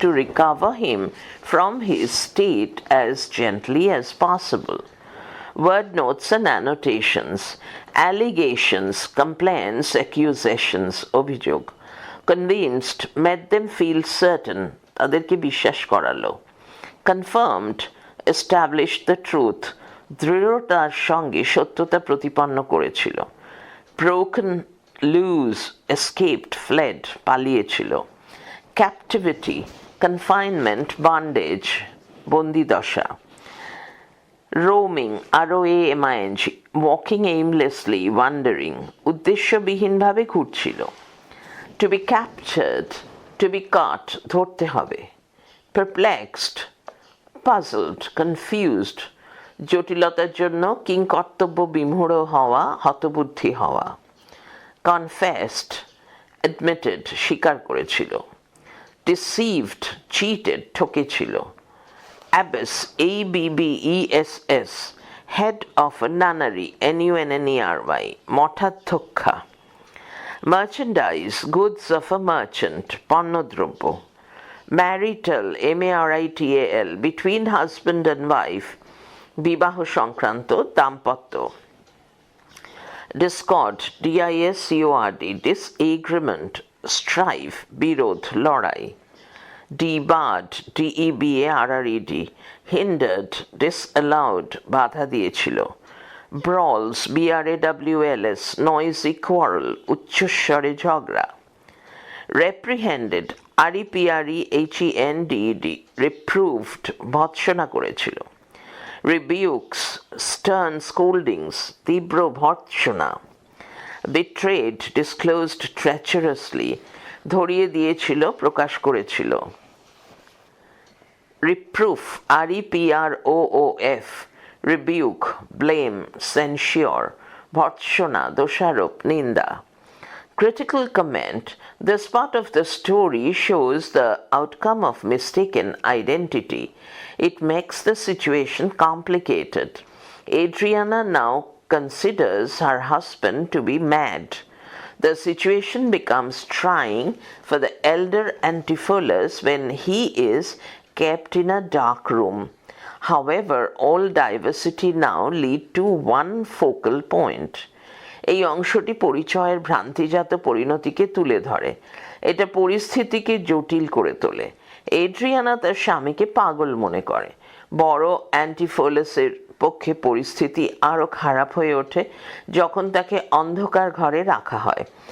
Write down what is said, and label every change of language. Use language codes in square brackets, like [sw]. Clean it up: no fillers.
[en] to recover him from his state as gently as possible. Word notes and annotations. Allegations, complaints, accusations, [bn] অভিযোগ. [en] Convinced, made them feel certain, [bn] তাদেরকে বিশ্বাস করালো. [en] Confirmed, established the truth, [bn] দৃঢ়তার সঙ্গে সত্যতা প্রতিপন্ন করেছিল। [en] broken, loose, escaped, fled, [bn] পালিয়েছিল। [en] captivity, confinement, bondage, [bn] বন্দিদশা। [en] roaming, ROAMING, walking এইমলেসলি, wandering, [bn] উদ্দেশ্যবিহীনভাবে ঘুরছিল। [en] to be captured, to be cut, [bn] ধরতে হবে। [en] perplexed, puzzled, confused, [bn] জটিলতার জন্য কিংকর্তব্য বিমূঢ় হওয়া, হতবুদ্ধি হওয়া। [en] confessed, admitted, [bn] স্বীকার করেছিল। [en] deceived, cheated, [bn] ঠকেছিল। [en] abbess, ABBESS, head of a nunnery, NUNNERY, [bn] মঠাধ্যক্ষা। [en] merchandise, goods of a merchant, [bn] পণ্যদ্রব্য। [en] marital, MARITAL, between husband and wife, [bn] বিবাহ সংক্রান্ত, দাম্পত্য। [en] discord, DISCORD, disagreement, strife, [bn] বিরোধ, লড়াই। [en] debarred, DEBARRED, hindered, disallowed, [bn] বাধা দিয়েছিল। [en] brawls, BRAWLS, noisy quarrel, [bn] উচ্চস্বরে ঝগড়া। [en] reprehended, REPREHENDED, reproved, [bn] ভৎসনা করেছিল। [en] rebukes, stern scoldings, [bn] তীব্র ভর্ৎসনা। [en] betrayed, disclosed treacherously, [bn] ধরিয়ে দিয়েছিল, প্রকাশ করেছিল। [en] reproof, REPROOF, rebuke, blame, censure, [bn] ভর্ৎসনা, দোষারোপ, নিন্দা। [en] Critical comment, this part of the story shows the outcome of mistaken identity. It makes the situation complicated. Adriana now considers her husband to be mad. The situation becomes trying for the elder Antipholus when he is kept in a dark room. However, all diversity now lead to one focal point. [bn] এই অংশটি পরিচয়ের ভ্রান্তিজাত পরিণতিকে তুলে ধরে। এটা পরিস্থিতিকে জটিল করে তোলে। এড্রিয়ানা তার স্বামীকে পাগল মনে করে। বড় অ্যান্টিফোলাসের পক্ষে পরিস্থিতি আরও খারাপ হয়ে ওঠে যখন তাকে অন্ধকার ঘরে রাখা হয়।